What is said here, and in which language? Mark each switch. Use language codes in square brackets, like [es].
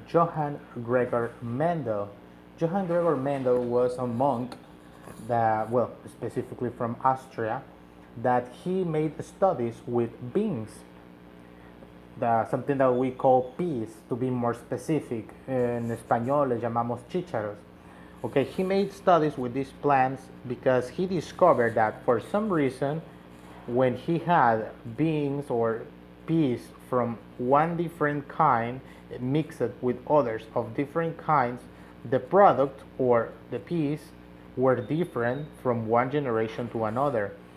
[en] Johann Gregor Mendel. Johann Gregor Mendel was a monk that, well, specifically from Austria, that he made studies with beans, something that we call peas, to be more specific. [es] En español le llamamos chícharos. [en] Okay, he made studies with these plants because he discovered that for some reason, when he had beans or peas from one different kind mixed with others of different kinds, the product or the peas were different from one generation to another.